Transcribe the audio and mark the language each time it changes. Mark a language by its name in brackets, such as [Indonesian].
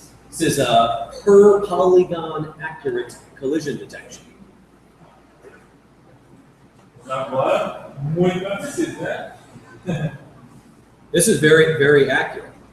[English] This is a per polygon accurate collision detection. [Portuguese] Agora, muito mais preciso, né? [English] This is very, very accurate.